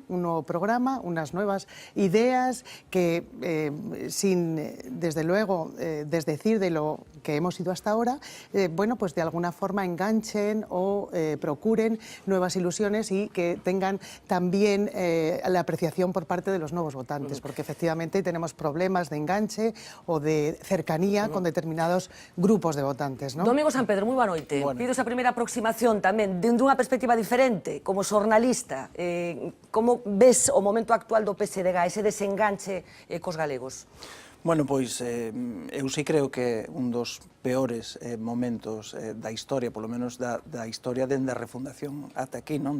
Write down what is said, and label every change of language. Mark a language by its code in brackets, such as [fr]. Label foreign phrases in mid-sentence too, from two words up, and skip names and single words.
[es] un nuevo programa, unas nuevas ideas que, sin, desde luego, desdecir de lo que hemos ido hasta ahora, bueno, pues de alguna forma enganchen o procuren nuevas ilusiones y que tengan también la apreciación por parte de los nuevos votantes, porque efectivamente tenemos problemas de enganche o de cercanía con determinados grupos de votantes, ¿no? [gl] Domingo San Pedro, moi boa noite. Pido esa primeira aproximación tamén dunha perspectiva diferente, como xornalista, como ves o momento actual do PSDG, ese desenganche cos galegos? Bueno, pois eu sí creo que un dos peores momentos da historia, polo menos da historia dende a refundación ata aquí, non?